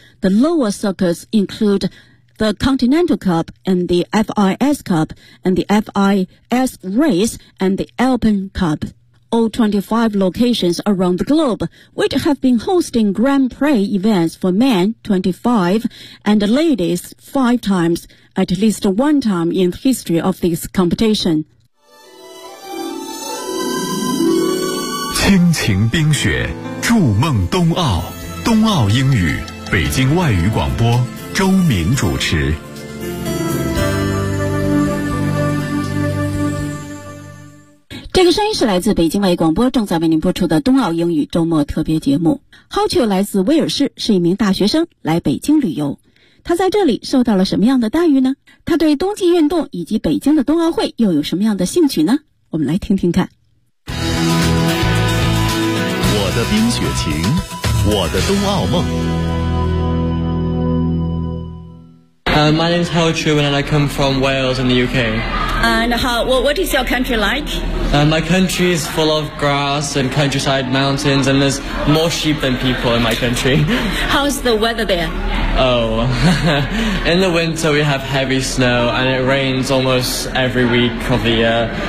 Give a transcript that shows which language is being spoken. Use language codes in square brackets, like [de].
[en] The lower circuits include... the Continental Cup and the FIS Cup and the FIS Race and the Alpine Cup. All 25 locations around the globe, which have been hosting Grand Prix events for men 25 and ladies 5 times, at least one time in the history of this competition. [zh] 亲情冰雪，筑梦冬奥，冬奥英语，北京外语广播周明主持。这个声音是来自北京外语广播正在为您播出的冬奥英语周末特别节目。 Hauchu 来自威尔士，是一名大学生来北京旅游，他在这里受到了什么样的待遇呢？他对冬季运动以及北京的冬奥会又有什么样的兴趣呢？我们来听听看。我的冰雪情，我的冬奥梦。 [en] My name is Howard Truman and I come from Wales in the UK. And what is your country like? My country is full of grass and countryside mountains, and there's more sheep than people in my country. How's the weather there? Oh, in the winter we have heavy snow and it rains almost every week of the year.